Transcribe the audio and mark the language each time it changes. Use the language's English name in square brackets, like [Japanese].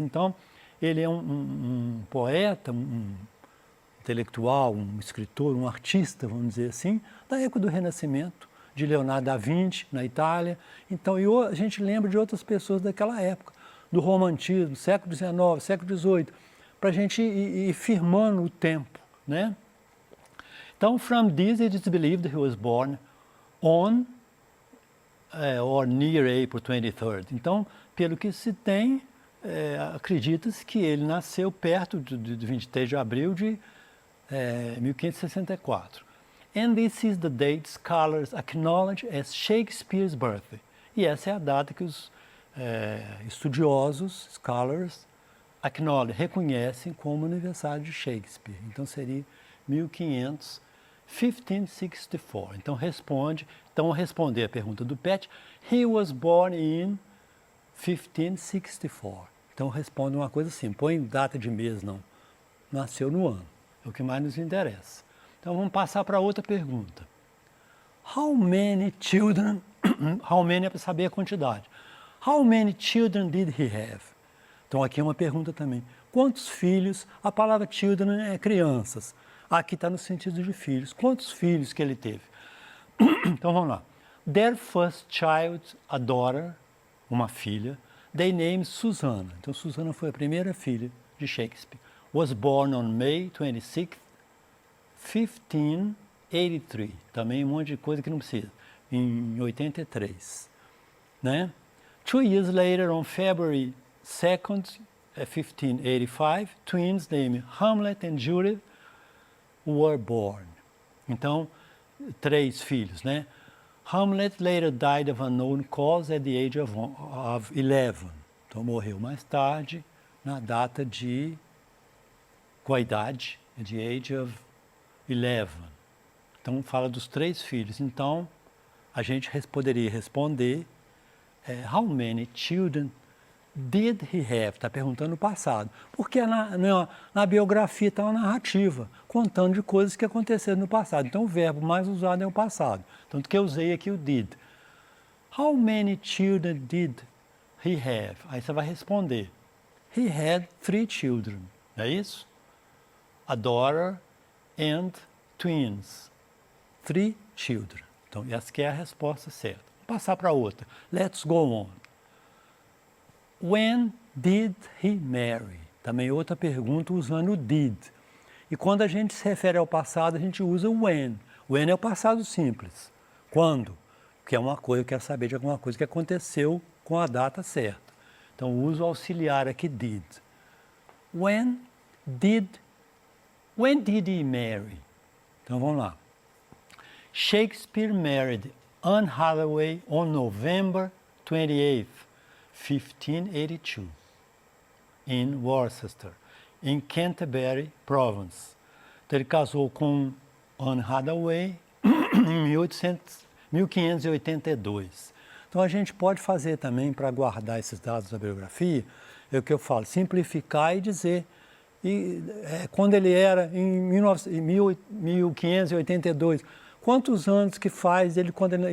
[Portuguese] Então, ele é um poeta, um intelectual, um escritor, um artista, vamos dizer assim, da época do Renascimento, de Leonardo da Vinci, na Itália. Então, a gente lembra de outras pessoas daquela época, do romantismo, século XIX, século XVIII, para a gente ir firmando o tempo, né? [English] Então, from this it is believed that he was born on or near April 23rd. [Portuguese] Então, pelo que se tem, acredita-se que ele nasceu perto de 23 de abril de 1564. [English] And this is the date scholars acknowledge as Shakespeare's birthday. [Portuguese] E essa é a data que os estudiosos, scholars, reconhecem como aniversário de Shakespeare. Então seria 1564. Então responder a pergunta do Pet, [English] he was born in 1564. [Portuguese] Então responde uma coisa assim, põe data de mês não, nasceu no ano, é o que mais nos interessa. Então vamos passar para outra pergunta. [English] How many children, how many [Portuguese] é para saber a quantidade. [English] How many children did he have? [Portuguese] Então aqui é uma pergunta também. Quantos filhos? A palavra children é crianças. Aqui está no sentido de filhos. Quantos filhos que ele teve? Então vamos lá. [English] Their first child, a daughter, [Portuguese] uma filha, [English] they named Susanna. [Portuguese] Então Susanna foi a primeira filha de Shakespeare. [English] Was born on May 26th, 1583. [Portuguese] Também um monte de coisa que não precisa. Em 83. Né? [English] 2 years later, on February 2nd, 1585, twins named Hamlet and Judith were born. [Portuguese] Então, 3 filhos, né? [English] Hamlet later died of unknown cause at the age of 11. [Portuguese] Então, morreu mais tarde, na data com a idade, [English] the age of 11. [Portuguese] Então, fala dos 3 filhos. Então, a gente poderia responder [English] how many children did he have? [Portuguese] Está perguntando no passado. Porque na biografia está uma narrativa, contando de coisas que aconteceram no passado. Então, o verbo mais usado é o passado. Tanto que eu usei aqui o did. [English] How many children did he have? [Portuguese] Aí você vai responder. [English] He had 3 children. [Portuguese] Não é isso? [English] A daughter and twins. 3 children. [Portuguese] Então, essa que é a resposta certa. Vou passar para outra. [English] Let's go on. When did he marry? [Portuguese] Também outra pergunta usando o did. E quando a gente se refere ao passado, a gente usa o when. When é o passado simples. Quando? Que é uma coisa, eu quero saber de alguma coisa que aconteceu com a data certa. Então, uso o auxiliar aqui, did. [English] When did he marry? [Portuguese] Então, vamos lá. [English] Shakespeare married Anne Hathaway on November 28th, 1582, in Worcester, in Canterbury Province. [Portuguese] Então, ele casou com Anne Hathaway em 1582. Então, a gente pode fazer também, para guardar esses dados da biografia, é o que eu falo, simplificar e dizer, quando ele era, em 1582, quantos anos que faz ele quando ele...